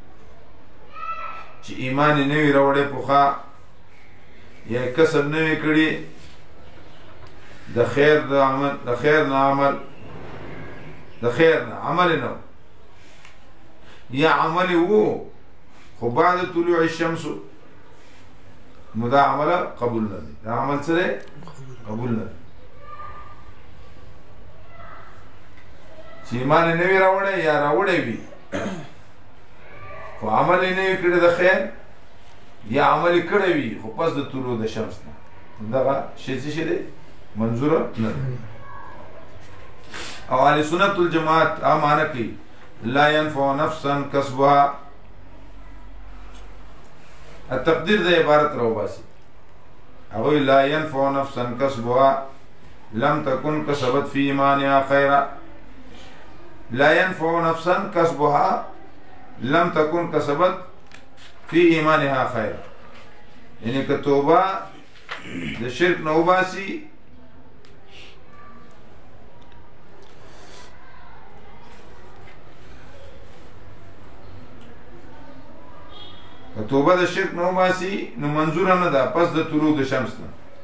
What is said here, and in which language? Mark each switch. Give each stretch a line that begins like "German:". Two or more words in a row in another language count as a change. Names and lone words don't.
Pashto: چې ایمان یې نه وي راوړی پخوا یا کسب نه وي کړي د خیر د عمل د خیر نه عمل د خیر نه عمل نه یا عمل وو خو
Arabic: بعد طلوع الشمس
Pashto: نو دا عمل قبول نه دی دا عمل سره قبول نه دی چې ایمان یې نه وي راوړی یا راوړی وي خو عمل یې نه وي کړی د خیر یا عمل یې کړی وي خو پس د طلوع د شمس نه دغه شی څه شی دی منظوره نه ده او اهل سنت والجماعت معنی کوي
Arabic: لا ينفع نفسا کسبها التقدیر
Pashto: د عبارت راوباسي هغوی
Arabic: لا ينفع نفسا کسبها لم تكن کسبت في ایمانها خیرا لا ينفع نفسا کسبها لم تكن کسبت فی ایمانها خیر
Pashto: یعنی که توبه د شرک نه وباسي که توبه د شرک نه وباسي نو منظوره نه ده پس د طلوع د شمس نه